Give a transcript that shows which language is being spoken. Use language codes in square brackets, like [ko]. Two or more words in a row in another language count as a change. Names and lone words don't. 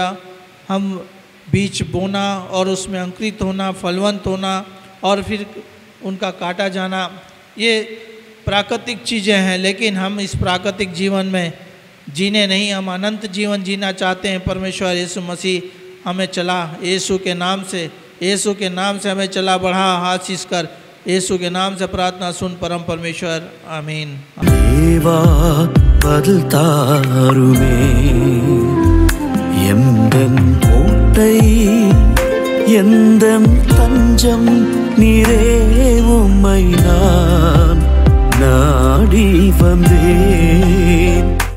[hi] हम बीज बोना और उसमें अंकुरित होना, फलवंत होना और फिर उनका काटा जाना, ये प्राकृतिक चीज़ें हैं, लेकिन हम इस प्राकृतिक जीवन में जीने नहीं, हम अनंत जीवन जीना चाहते हैं। परमेश्वर यीशु मसीह हमें चला, यीशु के नाम से, यीशु के नाम से हमें चला बढ़ा, आशीष कर। यीशु के नाम से प्रार्थना सुन परम परमेश्वर, आमीन। देवा पल्तारुमे [ta] எந்தன் கோட்டை எந்தன் தஞ்சம் நீரே, உம்மை நான் நாடி வந்தேன்.